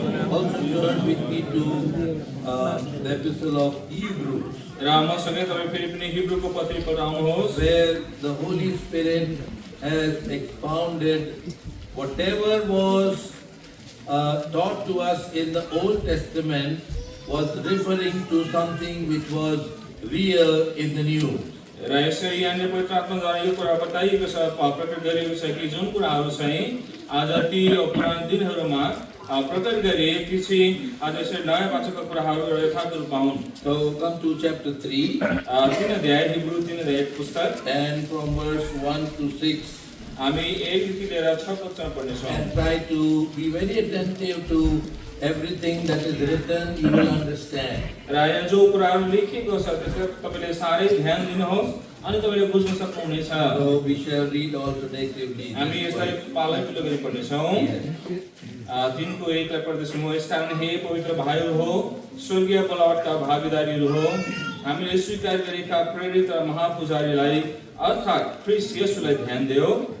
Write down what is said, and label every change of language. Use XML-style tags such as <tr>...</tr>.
<en>also turn with me to the epistle of Hebrews,</en> <ne>र मसँगै तपाईँ फेरि पनि हिब्रूको पत्री पढाउनुहोस्,</ne> <en>where the Holy Spirit has expounded whatever was taught to us in the Old Testament was referring to something which was real in the New.</en> <ne>र यसरी यहाँनिर पवित्र आत्माद्वारा यो कुरा बताइएको छ, प्रकट गरिएको छ कि जुन कुराहरू चाहिँ आज ती पुरानो दिनहरूमा प्रकट गरिए ती चाहिँ आज यसरी नयाँ वाचकका कुराहरू एउटा यथार्थ रूपमा हुन्।</ne> <en>So come to chapter 3</en> <ne>3 अध्याय हिब्रू 3 अध्याय पुस्तक</ne> <en>and from verse 1 to 6.</en> <ne>हामी 1 देखि लिएर 6 पदसम्म पढ्नेछौँ।</ne> <en>And try to be very attentive to everything that is written, you will understand.</en> <ne>र यहाँ जो कुराहरू लेखिएको छ त्यसलाई तपाईले सारै ध्यान दिनुहोस् अनि तपाईले बुझ्न सक्नुहुनेछ।</ne> <en>So we shall read alternatively.</en> <ne>हामी यसलाई पालै पिलो गरी पढ्नेछौँ। 3 को 1 लाई पढ्दैछु म। यसकारण हे पवित्र भाइहरू हो, स्वर्गीय बलवटका भागीदारीहरू हो, हामीले स्वीकार गरेका प्रेरित र महापुजारीलाई अर्थात् ख्रीष्ट येशूलाई ध्यान देऊ।</ne>